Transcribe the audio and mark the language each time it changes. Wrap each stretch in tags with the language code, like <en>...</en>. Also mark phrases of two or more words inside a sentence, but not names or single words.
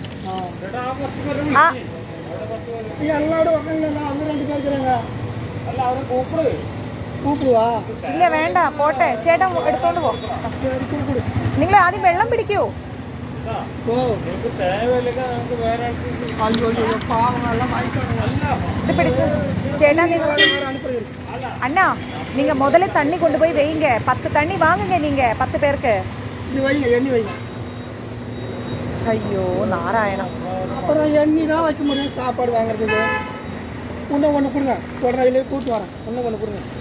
<ml>ആ ഇല്ല വേണ്ട, പോട്ടെ. ചേട്ടാ എടുത്തോണ്ട് പോ. നിങ്ങൾ ആദ്യം വെള്ളം പിടിക്കൂ. ഇത് പിടിച്ചു ചേട്ടാ.</ml> <ta>அண்ணா நீங்க முதல்ல தண்ணி கொண்டு போய் வைங்க. 10 தண்ணி வாங்குங்க நீங்க 10 பேருக்கு. ஐயோ நாராயணம். அப்புறம் எண்ணி தான் வைக்க முடியும் சாப்பாடு வாங்குறதுக்கு. ஒன்று கொடுங்க, உடனே அதிலே கூட்டு வரேன். ஒன்று கொடுங்க.</ta>